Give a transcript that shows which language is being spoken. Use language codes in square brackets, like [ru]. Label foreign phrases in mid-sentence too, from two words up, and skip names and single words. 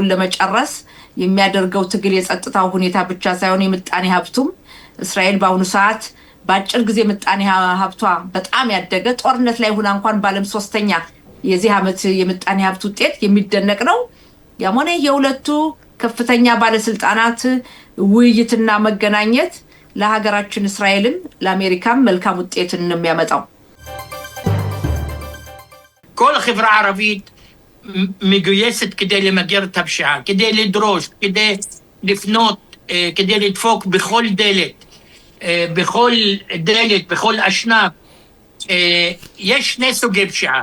[am] ለመጨረስ የሚያደርገው ትግል የጸጥታው ሁኔታ ብቻ ሳይሆን የምጣኔ ሀብቱም እስራኤል በአሁኑ ሰዓት በአጭር ጊዜ ምጣኔ ሀብቷ በጣም ያደገ ጦርነት ላይ ሆና እንኳን በዓለም 3ኛ የዚህ ዓመት የምጣኔ ሀብት ውጤት የሚደነቅ ነው። ያም ሆነ የሁለቱ ከፍተኛ ባለስልጣናት ውይይትና መገናኘት ለሀገራችን እስራኤልም ለአሜሪካም መልካም ውጤትን ነው የሚያመጣው። [he] כל החברה הערבית מגויסת כדי למגר את הפשיעה, כדי לדרוש, כדי לפנות, כדי לדפוק בכל דלת, בכל אשנב. יש שני סוגי פשיעה.